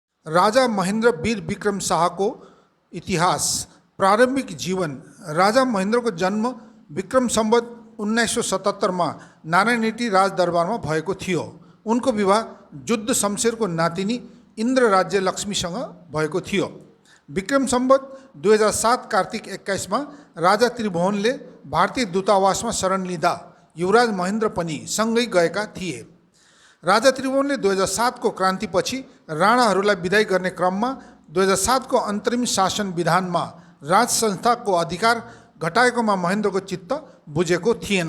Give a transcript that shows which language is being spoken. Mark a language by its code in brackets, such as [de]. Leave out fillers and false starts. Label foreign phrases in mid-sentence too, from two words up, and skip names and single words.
[ne] राजा महेंद्र वीर विक्रम शाह को इतिहास। प्रारंभिक जीवन। राजा महेंद्र को जन्म विक्रम संवत 1977 में नारायणहिटी राजदरबार में भएको थियो। उनको विवाह जुद्ध शमशेर को नातिनी इंद्र राज्य लक्ष्मीसँग भएको थियो। विक्रम संवत 2007 कार्तिक 21 में राजा त्रिभुवनले भारतीय दूतावास में शरण लिँदा युवराज महेंद्र पनि सँगै गएका थिए। राजा त्रिभुवनले 2007 को क्रान्तिपछि राणाहरूलाई विदाई गर्ने क्रममा 2007 को अन्तरिम शासन विधानमा राज संस्थाको अधिकार घटाएकोमा महेन्द्रको चित्त बुझेको थिएन।